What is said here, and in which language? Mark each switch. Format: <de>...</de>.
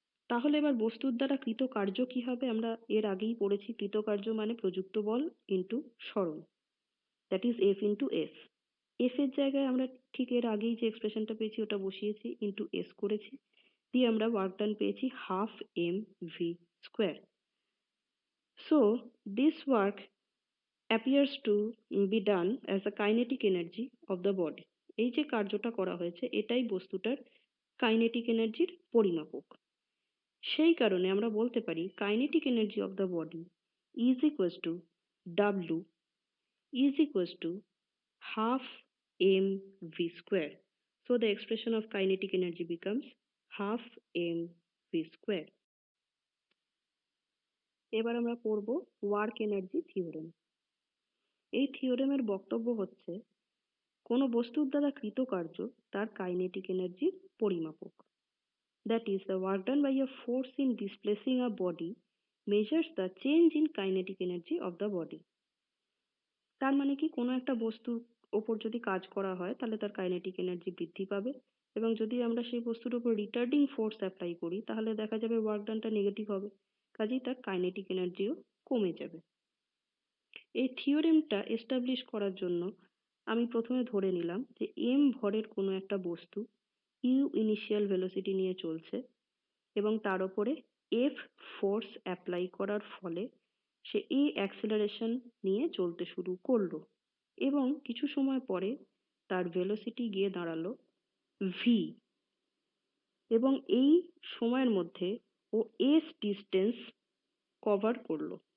<bn>তাহলে এবার বস্তুর দ্বারা কৃত কার্য কি হবে? আমরা এর আগেই পড়েছি, কৃত কার্য মানে প্রযুক্ত বল ইন্টু সরণ,</bn> <en>That is F into S.</en> <bn>F এর জায়গায় আমরা ঠিক এর আগেই যে এক্সপ্রেশনটা পেয়েছি ওটা বসিয়েছি, ইন্টু এস করেছি, দিয়ে আমরা ওয়ার্ক ডান পেয়েছি 12mv²।</bn> <en>So this work appears to be done as the kinetic energy of the body.</en> <bn>এই যে কার্যটা করা হয়েছে এটাই বস্তুটার কাইনেটিক এনার্জির পরিমাপক। সেই কারণে আমরা বলতে পারি</bn> <en>Kinetic energy of the body is equals to W is equals to half mv². So the expression of kinetic energy becomes half mv².</en> <bn>এবার আমরা পড়ব ওয়ার্ক এনার্জি থিওরেম। এই থিওরেমের বক্তব্য হচ্ছে কোনো বস্তুর দ্বারা কৃত কার্য তার কাইনেটিক এনার্জির পরিমাপক।</bn> <en>That is, the work done by a force in displacing a body measures the change in kinetic energy of the body.</en> <bn>তার মানে কি, কোনো একটা বস্তুর ওপর যদি কাজ করা হয় তাহলে তার কাইনেটিক এনার্জি বৃদ্ধি পাবে, এবং যদি আমরা সেই বস্তুর উপর রিটার্ডিং ফোর্স অ্যাপ্লাই করি তাহলে দেখা যাবে ওয়ার্ক ডানটা নেগেটিভ হবে, কাজেই তার কাইনেটিক এনার্জিও কমে যাবে। এই থিওরেমটা এস্টাবলিশ করার জন্য আমি প্রথমে ধরে নিলাম যে এম ভরের কোনো একটা বস্তু ইউ ইনিশিয়াল ভেলোসিটি নিয়ে চলছে এবং তার উপরে এফ ফোর্স অ্যাপ্লাই করার ফলে সে এই অ্যাক্সিলারেশন নিয়ে চলতে শুরু করলো, এবং কিছু সময় পরে তার ভেলোসিটি গিয়ে দাঁড়ালো ভি, এবং এই সময়ের মধ্যে ও এস ডিস্টেন্স কভার করলো।</bn>